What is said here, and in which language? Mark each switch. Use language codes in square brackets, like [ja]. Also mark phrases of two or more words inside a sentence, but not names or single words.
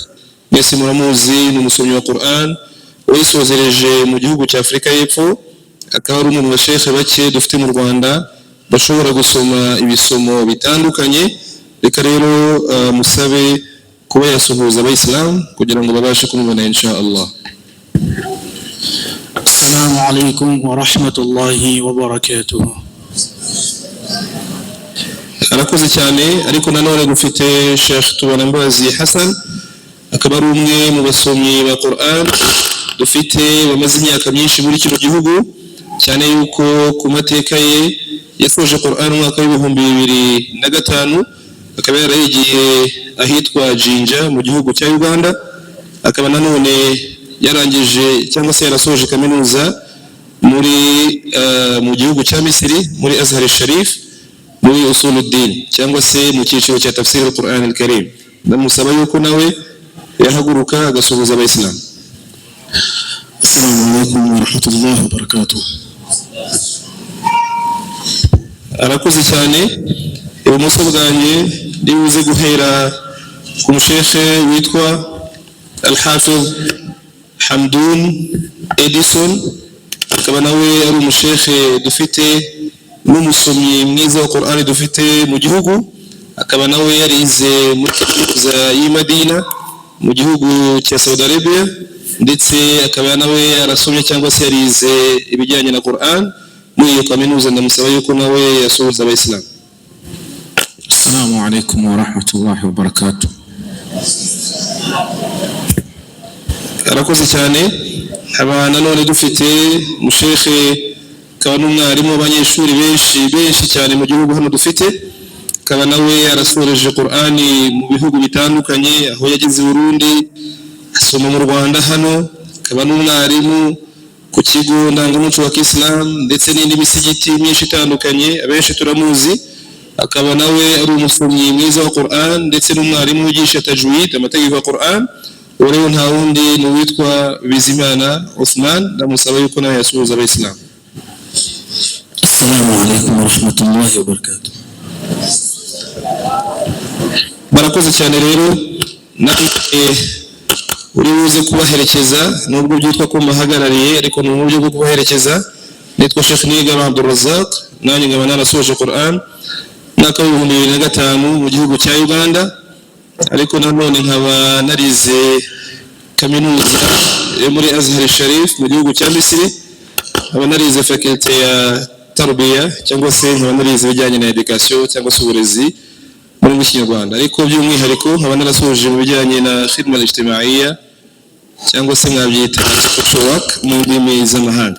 [rw] Mwese muramuzi, ni umusomyi wa Qur'an wisozereje mu gihugu cya Afurika y'Epfo, akaba ari umwe mu basheikh bake dufite mu Rwanda bashobora gusoma ibisomo bitandukanye. Reka rero musabe kuba yasuhuza abayisilamu kugira ngo babashe kumubona [ar] إن شاء الله. السلام عليكم ورحمة الله وبركاته. [rw] Arakoze cyane, ariko nanone gufite Sheikh Tubanambazi Hassan, akaba ari umwe mu basomyi ba Qur'an dufite bamaze imyaka myinshi muri kino gihugu, cyane yuko ku mateka ye yasoje Qur'an mu mwaka w'ibihumbi 2005, akaba yarayigiye ahitwa Jinja mu gihugu cya Uganda, akaba nanone yarangije cyangwa se yarasoje kaminuza muri mu gihugu cya Misiri muri Azhar Sharif muri Usuluddin cyangwa se mu cyiciro cya [ar] تفسير القرآن الكريم. [rw] Ndamusaba yuko nawe yahaguruka agasuhuza abayisilamu. [ar] السلام عليكم ورحمة الله وبركاته. [rw] Arakoze cyane. Ibumoso bwanjye ndibuze guhera ku mushekhe witwa Al-Hafiz Hamdun Edison, akaba nawe ari umushekhe dufite n'umusomyi mwiza wa Qur'an dufite mu gihugu, akaba nawe yarize muri kaminuza y'i Madina mu gihugu cya Saudi Arabia, ndetse akaba nawe yarasomye cyangwa se yarize ibijyanye na Qur'an muri iyo kaminuza. Ndamusaba yuko nawe yasuhuza abayisilamu. [ar] السلام عليكم ورحمة الله وبركاته. [rw] Arakoze cyane. Haba nanone dufite mushekhe akaba n'umwarimu w'abanyeshuri benshi cyane mu gihugu hano dufite, akaba nawe yarasoreje Qur'ani mu bihugu bitandukanye, aho yageze i Burundi, asoma mu Rwanda hano, akaba n'umwarimu ku kigo ndangamuco wa Islam ndetse n'indi misigiti myinshi itandukanye, abenshi turamuzi. Akaba nawe ari umusomyi mwiza wa Qur'an ndetse n'umwarimu wigisha tajwid, amategeko ya Qur'an. Uwo rero nta wundi ni uwitwa Bizimana Uthman. Ndamusaba yuko nawe yasuhuza abayisilamu. [ar] السلام عليكم ورحمة الله وبركاته. [rw] Barakoze cyane rero, namwe uri buze kubaherekeza, nubwo byitwa ko mbahagarariye ariko ni uburyo bwo kubaherekeza. Nitwa Sheikh Nigaba Abdul Razak, nanjye nkaba narasoje Qur'an mwaka w'ibihumbi 2005 mu gihugu cya Uganda, ariko nanone nkaba narize kaminuza yo muri Azhar Sharif mu gihugu cya Misiri, nkaba narize faculty ya Tarbiya cyangwa se nkaba narize ibijyanye na education cyangwa se uburezi muri Kinyarwanda, ariko by'umwihariko nkaba narasoje mu bijyanye na [ar] الخدمة الاجتماعية [rw] cyangwa se mwabyita [en] social work [rw] mu ndimi z'amahanga.